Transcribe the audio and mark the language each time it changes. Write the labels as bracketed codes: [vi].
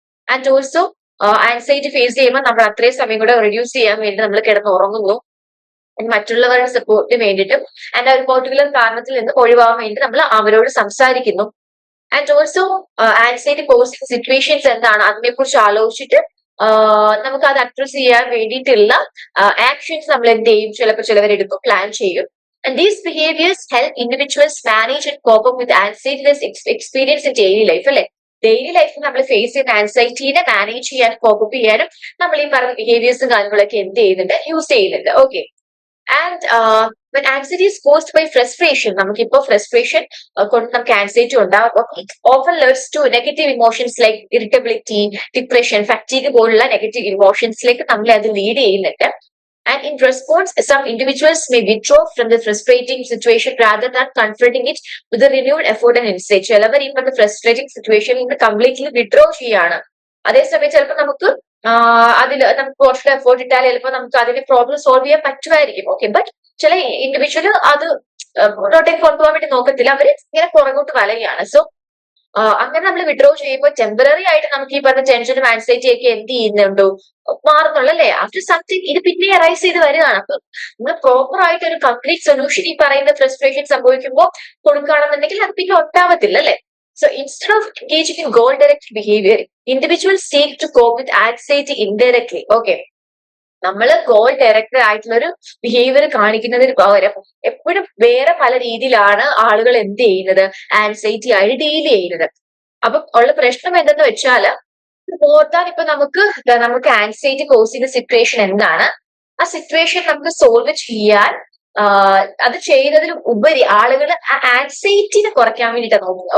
[ml] And also anxiety face ചെയ്യുമ്പോൾ നമ്മൾ അത്രയും സമയം കൂടെ റെഡ്യൂസ് ചെയ്യാൻ വേണ്ടി നമ്മൾ കിടന്ന് ഉറങ്ങുന്നു, മറ്റുള്ളവരുടെ സപ്പോർട്ടിന് വേണ്ടിയിട്ടും ആൻഡ് ഒരു പെർട്ടിക്കുലർ കാരണത്തിൽ നിന്ന് ഒഴിവാകാൻ വേണ്ടി നമ്മൾ അവരോട് സംസാരിക്കുന്നു. And also anxiety positive situations എന്താണ് അതിനെ കുറിച്ച് ആലോചിച്ചിട്ട് നമുക്ക് അത് അഡ്രസ് ചെയ്യാൻ വേണ്ടിയിട്ടുള്ള ആക്ഷൻസ് നമ്മൾ എന്ത് ചെയ്യും, ചിലപ്പോൾ ചിലവരെടുക്കും, പ്ലാൻ ചെയ്യും. [en] And these behaviors help individuals manage and cope up with anxiety experience in daily life. [ml] അല്ലെ, ഡെയിലി ലൈഫിൽ നമ്മൾ ഫേസ് ചെയ്യുന്ന ആൻസൈറ്റീനെ മാനേജ് ചെയ്യാനും കോപ്പ് അപ്പ് ചെയ്യാനും നമ്മൾ ഈ പറഞ്ഞ ബിഹേവിയേഴ്സും കാര്യങ്ങളൊക്കെ എന്ത് ചെയ്യുന്നുണ്ട്, യൂസ് ചെയ്യുന്നുണ്ട്. Okay, and [en] when anxiety is caused by frustration, [ml] നമുക്കിപ്പോ ഫ്രസ്ട്രേഷൻ കൊണ്ട് നമുക്ക് ആൻസൈറ്റി ഉണ്ടാകും. [en] It often leads to negative emotions like irritability, depression, fatigue [ml] പോലുള്ള നെഗറ്റീവ് ഇമോഷൻസിലേക്ക് നമ്മളെ അത് ലീഡ് ചെയ്യുന്നുണ്ട്. [en] And in response, some individuals may withdraw from the frustrating situation rather than confronting it with a renewed effort and insight. [ml] ചിലവർ ഈ പറഞ്ഞ frustrating സിറ്റുവേഷനിൽ നിന്ന് completely withdraw ചെയ്യാണ്. അതേസമയം ചിലപ്പോൾ നമുക്ക് അതിൽ നമുക്ക് കുറച്ച് എഫേർട്ട് ഇട്ടാൽ ചിലപ്പോൾ നമുക്ക് അതിന്റെ പ്രോബ്ലം സോൾവ് ചെയ്യാൻ പറ്റുമായിരിക്കും. ഓക്കെ, ബട്ട് ചില ഇൻഡിവിജ്വൽ അത് മുന്നോട്ടേക്ക് കൊണ്ടുപോകാൻ വേണ്ടി നോക്കത്തില്ല, അവര് ഇങ്ങനെ പുറകോട്ട് വലയാണ്. സോ അങ്ങനെ നമ്മൾ വിഡ്രോ ചെയ്യുമ്പോൾ ടെമ്പററി ആയിട്ട് നമുക്ക് ഈ പറഞ്ഞ ടെൻഷനും ആൻസൈറ്റി ഒക്കെ എന്ത് ചെയ്യുന്നുണ്ടോ, മാറുന്നുള്ളൂ അല്ലേ. ആഫ്റ്റർ സംതിങ് ഇത് പിന്നെ അറൈസ് ചെയ്ത് വരികയാണ്. അപ്പൊ നമ്മൾ പ്രോപ്പർ ആയിട്ട് ഒരു കംപ്ലീറ്റ് സൊല്യൂഷൻ ഈ പറയുന്ന ഫ്രസ്ട്രേഷൻ സംഭവിക്കുമ്പോൾ കൊടുക്കുകയാണെന്നുണ്ടെങ്കിൽ അത് പിന്നെ ഒട്ടാവത്തില്ല അല്ലെ. [en] So instead of engaging in goal-directed behavior, individuals seek to cope with anxiety indirectly. Okay. [ml] നമ്മൾ ഗോൾ ഡയറക്റ്റഡ് ആയിട്ടുള്ള ഒരു ബിഹേവിയർ കാണിക്കുന്നതിന് പകരം എപ്പോഴും വേറെ പല രീതിയിലാണ് ആളുകൾ എന്ത് ചെയ്യുന്നത്, ആൻസൈറ്റി ആയിട്ട് ഡീൽ ചെയ്യുന്നത്. അപ്പൊ ഉള്ള പ്രശ്നം എന്തെന്ന് വെച്ചാല് ഓർത്താൻ ഇപ്പൊ നമുക്ക് ആൻസൈറ്റി കോസ് ചെയ്യുന്ന സിറ്റുവേഷൻ എന്താണ്, ആ സിറ്റുവേഷൻ നമുക്ക് സോൾവ് ചെയ്യാൻ അത് ചെയ്യുന്നതിന് ഉപരി ആളുകൾ ആ ആൻസൈറ്റിനെ കുറയ്ക്കാൻ വേണ്ടിയിട്ടാണ് നോക്കുന്നത്.